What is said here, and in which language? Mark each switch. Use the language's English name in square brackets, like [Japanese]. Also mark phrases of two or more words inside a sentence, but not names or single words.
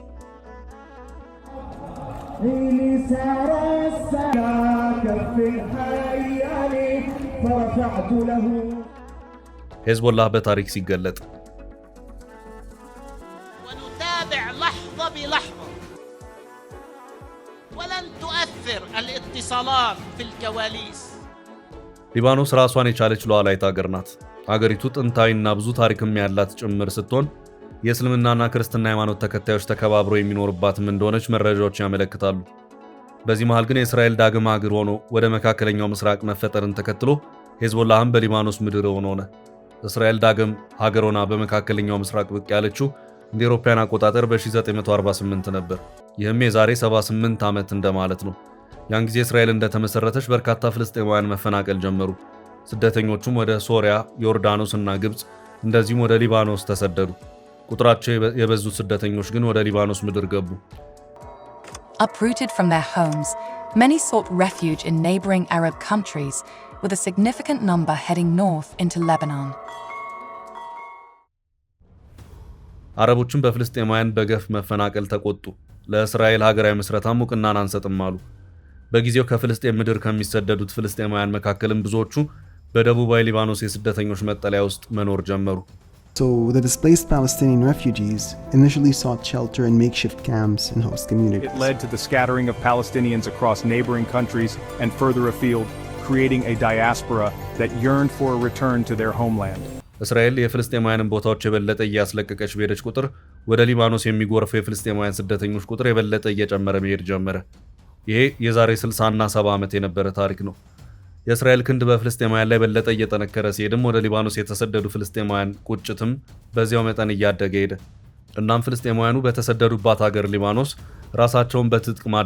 [Amharic] ሄዝቦላህ በታሪክ ሲገለጥ [Arabic] ونتابع لحظة بلحظة ولن تؤثر الاتصالات في الكواليس [Amharic] ሊባኖስ ራሷን የቻለች ሉዓላዊት ሀገር ናት። ሀገሪቱ ጥንታዊና ብዙ ታሪክም ያላት ጭምር ስትሆን የእስልምናና ክርስትና ሃይማኖት ተከታዮች ተከባብረው የሚኖርባትም እንደሆነች መረጃዎች ያመለክታሉ። በዚህ መሃል ግን የእስራኤል ዳግም ሀገር ሆኖ ወደ መካከለኛው ምስራቅ መፈጠርን ተከትሎ ሄዝቦላህም በሊባኖስ ምድር ሆነ። እስራኤል ዳግም ሀገር ሆና በመካከለኛው ምስራቅ ብቅ ያለችው እንደ አውሮፓውያን አቆጣጠር በ1948 ነበር። ይህም የዛሬ 78 ዓመት እንደማለት ነው። ያን ጊዜ እስራኤል እንደተመሰረተች በርካታ ፍልስጤማውያን መፈናቀል ጀመሩ። ስደተኞቹም ወደ ሶሪያ፣ ዮርዳኖስና ግብጽ እንደዚሁም ወደ ሊባኖስ ተሰደዱ። ቁጥራቸው የበዙት ስደተኞች ግን ወደ ሊባኖስ ምድር ገቡ። [English] Uprooted from their homes, many sought refuge in neighboring Arab countries, with a significant number heading north into Lebanon. [Amharic] አረቦችም በፍልስጤማውያን በገፍ መፈናቀል ተቆጡ። ለእስራኤል ሀገራዊ መስረታም እውቅናን አንሰጥም አሉ። በጊዜው ከፍልስጤም ምድር ከሚሰደዱት ፍልስጤማውያን መካከልም ብዙዎቹ በደቡባዊ ሊባኖስ የስደተኞች መጠለያ ውስጥ መኖር ጀመሩ። [English] So the displaced Palestinian refugees initially sought shelter in makeshift camps and host communities. It led to the scattering of Palestinians across neighboring countries and further afield, creating a diaspora that yearned for a return to their homeland. [Amharic] እስራኤል የፍልስጤማውያንን ቦታዎች የበለጠ እያስለቀቀች በሄደች ቁጥር ወደ ሊባኖስ የሚጎርፈው የፍልስጤማውያን ስደተኞች ቁጥር የበለጠ እየጨመረ መሄድ ጀመረ። ይሄ የዛሬ 60 እና 70 ዓመት የነበረ ታሪክ ነው። የእስራኤል ክንድ በፍልስጤማውያን ላይ በለጠ እየጠነከረ ሲሄድም ወደ ሊባኖስ የተሰደዱ ፍልስጤማውያን ቁጭትም በዚያው መጠን እያደገ ሄደ። እናም ፍልስጤማውያኑ በተሰደዱባት ሀገር ሊባኖስ ራሳቸውን በትጥቅ